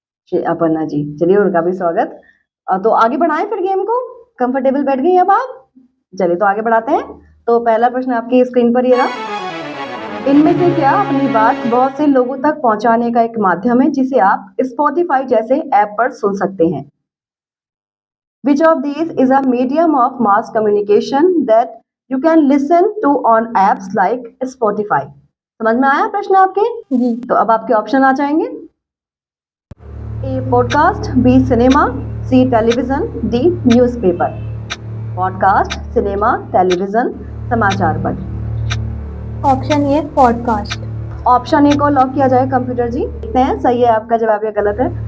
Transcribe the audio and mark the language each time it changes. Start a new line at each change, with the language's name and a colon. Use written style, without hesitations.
Hindi: श्री अपर्णा जी, चलिए उनका भी स्वागत। तो आगे बढ़ाएं फिर गेम को। कंफर्टेबल बैठ गई अब आप? चलिए तो आगे बढ़ाते हैं। तो पहला प्रश्न आपकी स्क्रीन पर ये रहा। इनमें से क्या अपनी बात बहुत से लोगों तक पहुंचाने का एक माध्यम है जिसे आप स्पॉटिफाई जैसे ऐप पर सुन सकते हैं?
English: Which of these is a medium of mass communication that you can listen to on apps like Spotify?
Hindi: समझ में आया प्रश्न आपके? जी। तो अब आपके ऑप्शन आ जाएंगे। A podcast, B cinema, C television, D newspaper. Podcast, cinema, television, समाचार पत्र। Option a podcast. Option A को लॉक किया जाए कंप्यूटर जी। देखते हैं सही है आपका जवाब या गलत है।